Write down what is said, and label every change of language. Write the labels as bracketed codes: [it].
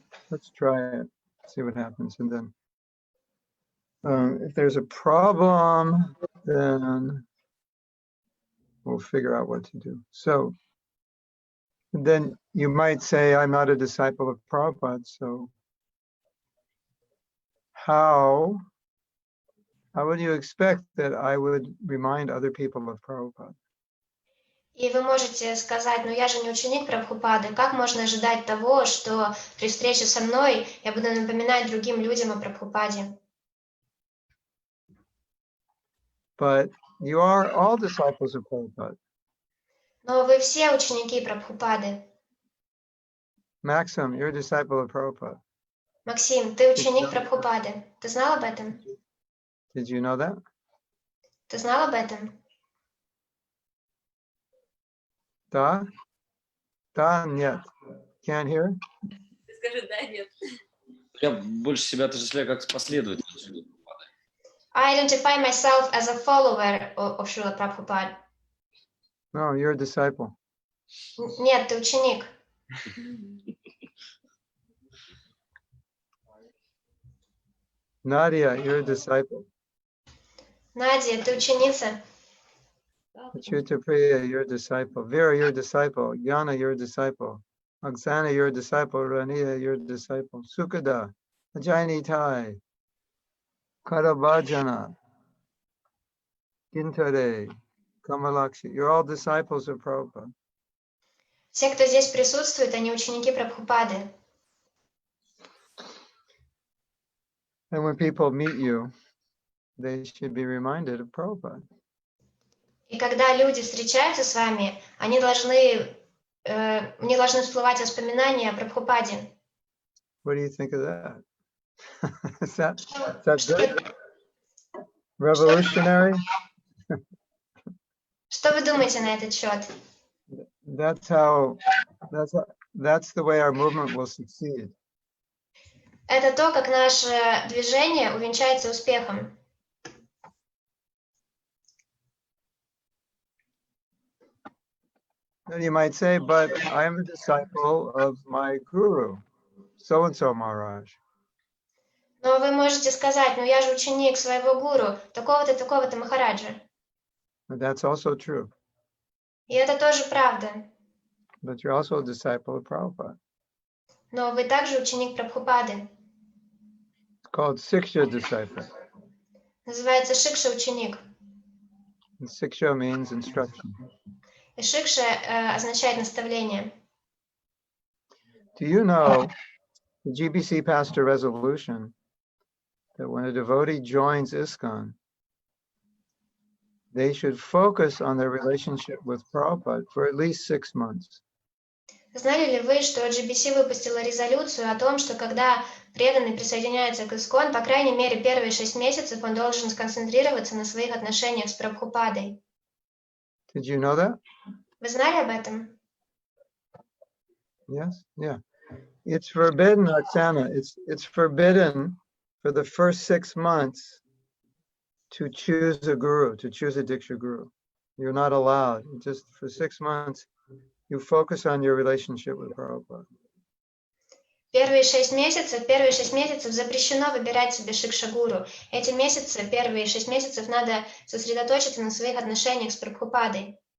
[en] Let's try it, see what happens. And then if there's a problem, then we'll figure out what to do. So then you might say, I'm not a disciple of Prabhupada, so how would you expect that I would remind other people of Prabhupada? [ru] И вы можете сказать, ну я же не ученик Прабхупады, как можно ожидать того, что при встрече со мной я буду напоминать другим людям о Прабхупаде? [en] But you are all disciples of Prabhupada. [ru] Но вы все ученики Прабхупады. [en] Maxim, you're a disciple of Prabhupada. [ru] Максим, ты ученик Прабхупады. Ты знал об этом? [en] Did you know that? [ru] Ты знал об этом? Da? Da, нет. [en] Can't hear? [ru] Скажи, да, нет. Я больше себя отождествляю как последователь. [en] I identify myself as a follower of Srila Prabhupada. No, you're a disciple. [ru] Нет, ты ученик. [en] Nadia, you're a disciple. [ru] Надя, ты ученица. [en] Achyuta Priya, you're a disciple. Vera, you're a disciple. Yana, you're a disciple. Oksana, you're a disciple. Rania, you're a disciple. Sukada, Ajayani Tai, Karabhajana, Gintare, Kamalakshi. You're all disciples of Prabhupada. [ru] Все, кто здесь присутствует, они ученики Прабхупады. [en] And when people meet you, they should be reminded of Prabhupada. [ru] И когда люди встречаются с вами, они должны, мне должны всплывать воспоминания о Прабхупаде. [en] What do you think of that? Is that good? Revolutionary? [ru] Что вы думаете на этот счет? [en] That's the way our movement will succeed. [ru] Это то, как наше движение увенчается успехом. [en] Then you might say, but I am a disciple of my guru, so-and-so Maharaj. [ru] Но вы можете сказать, ну я же ученик своего гуру, такого-то Махараджа. [en] But that's also true. [ru] И это тоже правда. [en] But you're also a disciple of Prabhupada. [ru] Но вы также ученик Прабхупады. [en] It's called Siksha disciple. [ru] Называется Шикша ученик. [en] And Siksha means instruction. [ru] И Шикша означает наставление. [en] Do you know the GBC passed a resolution that when a devotee joins ISKCON, they should focus on their relationship with Prabhupada for at least 6 months. [ru] Знали ли вы, что GBC выпустила резолюцию о том, что когда преданный присоединяется к ИСККОН, по крайней мере, первые 6 месяцев он должен сконцентрироваться на своих отношениях с Прабхупадой? [en] Did you know that? [ru] Вы знали об этом? [en] Yes, yeah. It's forbidden, Oksana. It's forbidden for the first 6 months to choose a guru, to choose a Diksha guru. You're not allowed. Just for 6 months, you focus on your relationship with Prabhupada. [ru] Первые 6 месяцев запрещено выбирать себе шикша-гуру. Эти месяцы, первые 6 месяцев, надо сосредоточиться на своих отношениях с Прабхупадой.